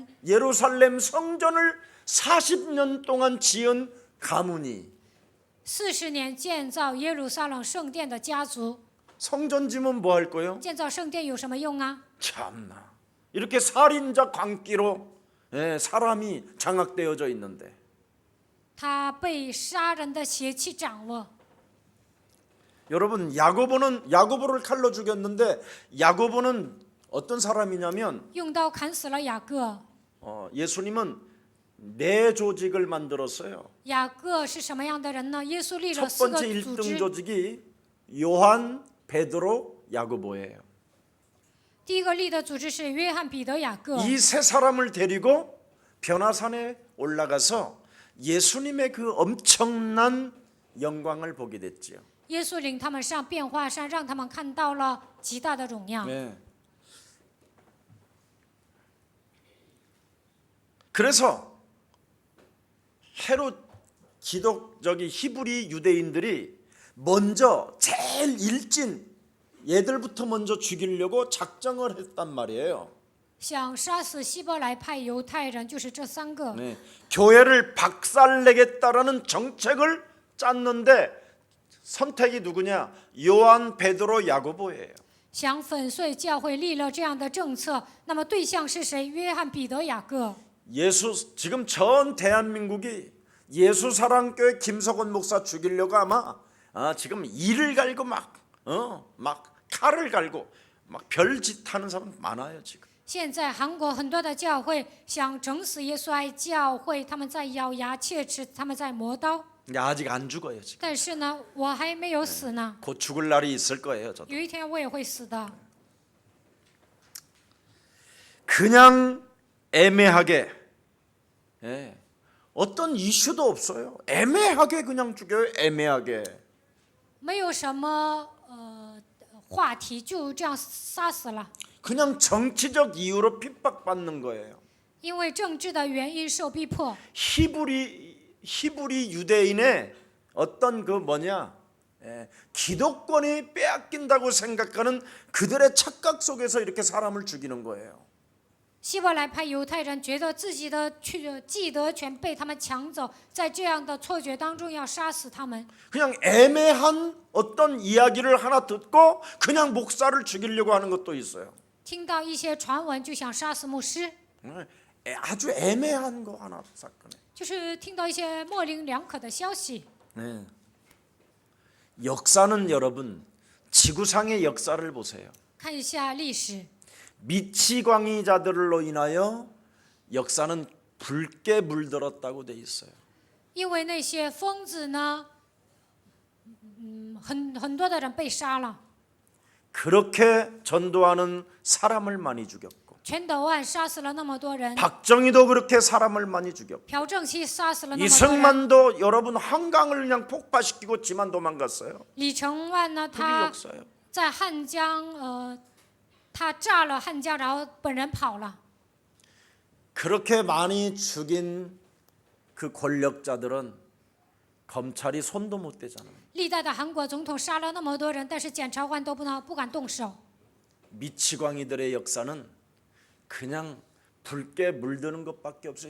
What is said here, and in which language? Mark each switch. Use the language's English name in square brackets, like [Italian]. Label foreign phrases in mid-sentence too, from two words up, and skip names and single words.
[Korean] 예루살렘 성전을 40년 동안 지은 가문이 [Chinese] 40 年建造耶路撒冷圣殿的家族， [Korean] 성전 지면 뭐 할 거예요? [Chinese] 建造圣殿有什么用啊？ [Korean] 참나 이렇게 살인자 광기로 사람이 장악되어져 있는데 [Chinese] 他被杀人的邪气掌握。 [Korean] 여러분 야고보를 칼로 죽였는데 야고보는 어떤 사람이냐면 [Chinese] 用刀砍死了雅各。 [Korean] 예수님은 네 조직을 만들었어요. [Chinese] 雅各是什么样的人呢？耶稣立了 [Korean] 첫 [Chinese] 4个 [Korean] 번째 [Chinese] 组 [Korean] 1등 [Chinese] 织， [Korean] 조직이 요한, 베드로, 야고보예요. [Chinese] 第一个立的组织是约翰、彼得、雅各。 [Korean] 이 세 사람을 데리고 변화산에 올라가서 예수님의 그 엄청난 영광을 보게 됐지요. [Chinese] 耶稣领他们上变化山，让他们看到了极大的荣耀。 [Korean] 네. 그래서 헤롯 히브리 유대인들이 먼저 제일 일진 얘들부터 먼저 죽이려고 작정을 했단 말이에요. [Chinese] 想杀死希伯来派犹太人，就是这3个。 [Korean] 네. 교회를 박살내겠다라는 정책을 짰는데 선택이 누구냐? 요한, 베드로, 야고보예요. [Chinese] 想粉碎教会，立了这样的政策，那么对象是谁？约翰、彼得、雅各。 [Korean] 지금 전 대한민국이 예수사랑교회 김석원 목사 죽이려고 아마 지금 이를 갈고 막 칼을 갈고 막 별짓 하는 사람 많아요 지금. [Chinese] 现在韩国很多的教会想整死耶稣爱教会，他们在咬牙切齿，他们在磨刀。 [Korean] 아직 안 죽어요 지금. [Chinese] 但是呢，我还没有死呢， [Korean] 곧 죽을 날이 있을 거예요 저도. [Chinese] 有一天我也会死的。 [Korean] 그냥 애매하게 어떤 이슈도 없어요. 애매하게 그냥 죽여요. 애매하게. [Chinese] 没有什么话题，就这样杀死了。 [Korean] 그냥 정치적 이유로 핍박받는 거예요. [Chinese] 因为政治的原因受逼迫。 [Korean] 히브리 유대인의 어떤 기독권이 빼앗긴다고 생각하는 그들의 착각 속에서 이렇게 사람을 죽이는 거예요. [Chinese] 希伯来派犹太人觉得自己的既得权被他们抢走，在这样的错觉当中要杀死他们。 [Korean] 그냥 애매한 어떤 이야기를 하나 듣고 그냥 목사를 죽이려고 하는 것도 있어요. [Chinese] 听到一些传闻就想杀死牧师， [Korean] 아주 애매한 거 하나 사건에. [Chinese] 就是听到一些模棱两可的消息。 [Korean] 네. 역사는 여러분 지구상의 역사를 보세요. [Chinese] 看一下历史， [Korean] 미치광이자들로 인하여 역사는 붉게 물들었다고 돼 있어요. [Chinese] 因为那些疯子呢，很多的人被杀了。 [Korean] 그렇게 전도하는 사람을 많이 죽였고 [Chinese] 全斗焕杀死了那么多人， [Korean] 박정희도 그렇게 사람을 많이 죽였고 [Chinese] 朴正熙杀死了那么多人， [Korean] 이승만도 여러분 한강을 그냥 폭파시키고 지만 도망갔어요. [Chinese] 李承晚呢， [Korean] 그게 [Chinese] 他 [Korean] 역사예요. [Chinese] 在汉江，他炸了汉江，然后本人跑了。 [Korean] 그렇게 많이 죽인 그 권력자들은 검찰이 손도 못 대잖아요. [Chinese] 历代的韩国总统杀了那么多人，但是检察官都不敢动手。 [Korean] 미치광이들의 역사는 그냥 붉게 물드는 것밖에 없어요.